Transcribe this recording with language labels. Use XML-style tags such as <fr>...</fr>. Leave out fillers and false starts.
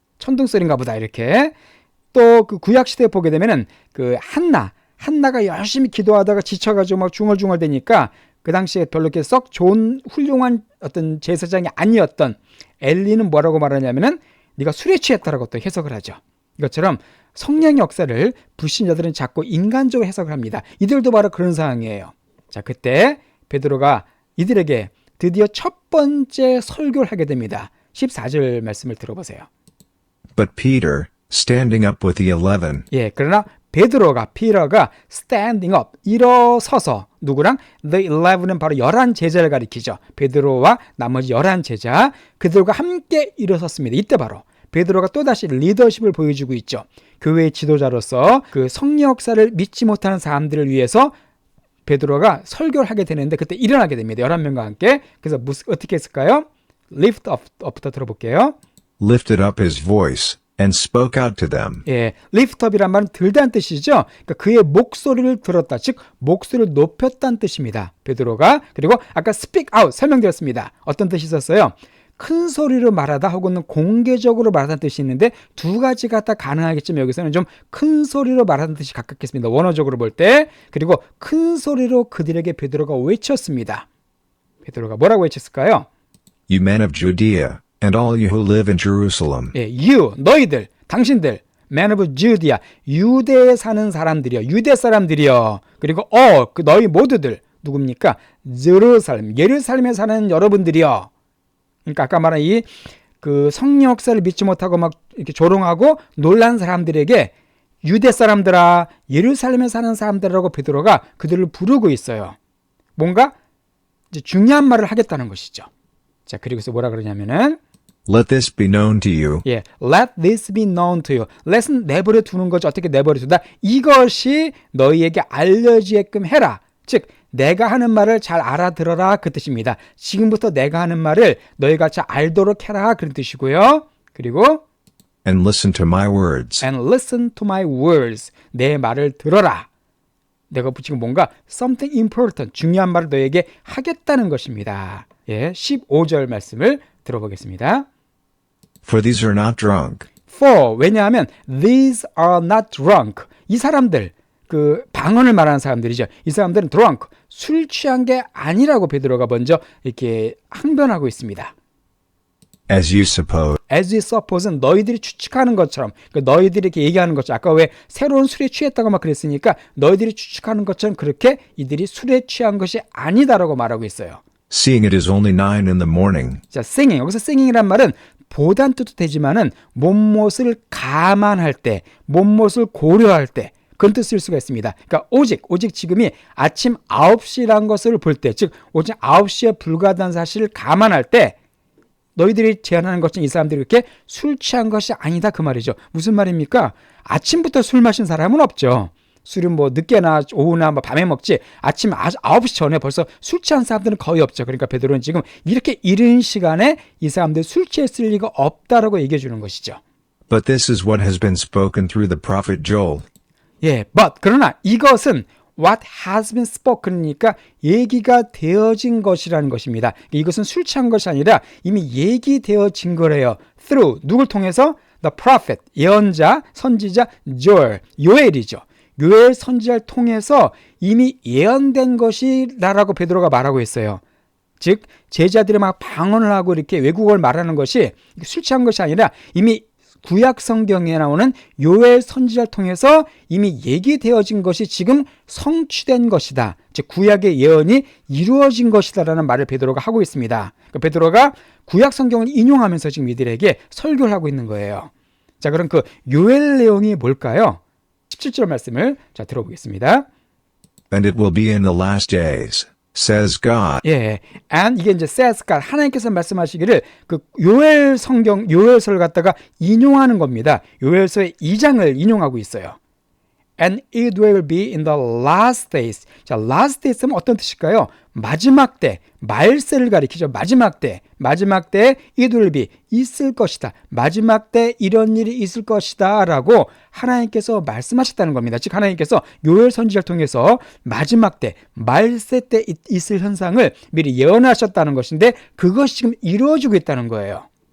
<ko>천둥소리인가 보다 이렇게. 또 그 구약시대에 보게 되면은 그 한나가 열심히 기도하다가 지쳐가지고 막 중얼중얼 대니까 그 당시에 별로 이렇게 썩 좋은 훌륭한 어떤 제사장이 아니었던 엘리는 뭐라고 말하냐면은 네가 술에 취했다라고 또 해석을 하죠. 이것처럼 성령의 역사를 불신자들은 자꾸 인간적으로 해석을 합니다. 이들도 바로 그런 상황이에요. 자, 그때 베드로가 이들에게 드디어 첫 번째 설교를 하게 됩니다. 14절 말씀을 들어보세요.</ko> <en>But Peter, standing up with the 11,</en> <ko>예, 그러나 피터가</ko> <en>standing up,</en> <ko>일어서서 누구랑? The 11은 바로 11 제자를 가리키죠. 베드로와 나머지 11 제자, 그들과 함께 일어섰습니다. 이때 바로 베드로가 또다시 리더십을 보여주고 있죠. 교회의 지도자로서 그 성령 역사를 믿지 못하는 사람들을 위해서 베드로가 설교를 하게 되는데 그때 일어나게 됩니다. 11명과 함께. 그래서 어떻게 했을까요? lift up부터 들어볼게요.</ko> <en>lifted up his voice and spoke out to them.</en> <ko>예, lift up이란 말은 들다는 뜻이죠. 그러니까 그의 목소리를 들었다. 즉 목소리를 높였다는 뜻입니다. 베드로가. 그리고 아까 speak out 설명드렸습니다. 어떤 뜻이 있었어요? 큰 소리로 말하다 혹은 공개적으로 말하다는 뜻이 있는데 두 가지가 다 가능하겠지만 여기서는 좀 큰 소리로 말하는 뜻이 가깝겠습니다. 원어적으로 볼 때. 그리고 큰 소리로 그들에게 베드로가 외쳤습니다. 베드로가 뭐라고 외쳤을까요?</ko> <en>You men of Judea and all you who live in Jerusalem.</en> <ko>예, you, 너희들, 당신들, man of Judea, 유대에 사는 사람들이요, 유대 사람들이요. 그리고 그 너희 모두들 누굽니까? 예루살렘에 사는 여러분들이요. 그러니까 아까 말한 이 그 성령 역사를 믿지 못하고 막 이렇게 조롱하고 놀란 사람들에게 유대 사람들아, 예루살렘에 사는 사람들이라고 베드로가 그들을 부르고 있어요. 뭔가 이제 중요한 말을 하겠다는 것이죠. 자, 그리고서 뭐라 그러냐면은</ko> <en>Let this be known to you. 예, let this be known to you.</en> <ko>let은 내버려 두는 거죠. 어떻게 내버려 두다? 이것이 너희에게 알려지게끔 해라. 즉 내가 하는 말을 잘 알아들어라 그 뜻입니다. 지금부터 내가 하는 말을 너희가 잘 알도록 해라 그런 뜻이고요. 그리고</ko> <en>And listen to my words. and listen to my words.</en> <ko>내 말을 들어라. 내가 지금 뭔가</ko> <en>something important,</en> <ko>중요한 말을 너에게 하겠다는 것입니다. 예, 15절 말씀을 들어보겠습니다.</ko> <en>For these are not drunk. For,</en> <ko>왜냐하면</ko> <en>these are not drunk.</en> <ko>이 사람들, 그 방언을 말하는 사람들이죠. 이 사람들은 drunk, 술 취한 게 아니라고 베드로가 먼저 이렇게 항변하고 있습니다.</ko> <en>As you suppose.</en> <ko>As you suppose는 너희들이 추측하는 것처럼, 그러니까 너희들이 이렇게 얘기하는 것처럼, 아까 왜 새로운 술에 취했다고 막 그랬으니까 너희들이 추측하는 것처럼 그렇게 이들이 술에 취한 것이 아니다라고 말하고 있어요.</ko> <en>Seeing it is only 9 in the morning.</en> <ko>자, singing. 여기서 singing이란 말은 보단 뜻도 되지만은 몸못을 감안할 때, 몸못을 고려할 때 그런 뜻을 쓸 수가 있습니다. 그러니까 오직 지금이 아침 9시란 것을 볼 때, 즉 오직 9시에 불과하다는 사실을 감안할 때 너희들이 제안하는 것은 이 사람들이 그렇게 술 취한 것이 아니다 그 말이죠. 무슨 말입니까? 아침부터 술 마신 사람은 없죠. 술은 뭐 늦게나 오후나 뭐 밤에 먹지 아침 9시 전에 벌써 술 취한 사람들은 거의 없죠. 그러니까 베드로는 지금 이렇게 이른 시간에 이 사람들 술 취했을 리가 없다라고 얘기해 주는 것이죠.</ko> <en>But this is what has been spoken through the prophet Joel.</en> <ko>예, but 그러나 이것은</ko> <en>what has been spoken</en> <ko>이니까 얘기가 되어진 것이라는 것입니다. 이것은 술 취한 것이 아니라 이미 얘기되어진 거래요. through 누굴 통해서? the prophet 예언자, 선지자 Joel, 요엘이죠. 요엘 선지자를 통해서 이미 예언된 것이라고 베드로가 말하고 있어요. 즉 제자들이 막 방언을 하고 이렇게 외국어를 말하는 것이 술 취한 것이 아니라 이미 구약 성경에 나오는 요엘 선지자를 통해서 이미 얘기되어진 것이 지금 성취된 것이다. 즉 구약의 예언이 이루어진 것이다라는 말을 베드로가 하고 있습니다. 그러니까 베드로가 구약 성경을 인용하면서 지금 이들에게 설교를 하고 있는 거예요. 자, 그럼 그 요엘 내용이 뭘까요? 17절 말씀을 자 들어보겠습니다.</ko> <en>And it will be in the last days, says God.</en> <ko>예, and 이게 이제</ko> <en>says God</en> <ko>하나님께서 말씀하시기를 그 요엘 성경 요엘서를 갖다가 인용하는 겁니다. 요엘서의 2장을 인용하고 있어요.</ko> <en>And it will be in the last days.</en> <ko>자, last days는 어떤 뜻일까요? 마지막 때, 말세를 가리키죠. 마지막 때 it will be 있을 것이다. 마지막 때 이런 일이 있을 것이다 라고 하나님께서 말씀하셨다는 겁니다. 즉 하나님께서 요엘 선지자를 통해서 마지막 때, 말세 때 있을 현상을 미리 예언하셨다는 것인데 그것이 지금 이루어지고 있다는 거예요.</ko>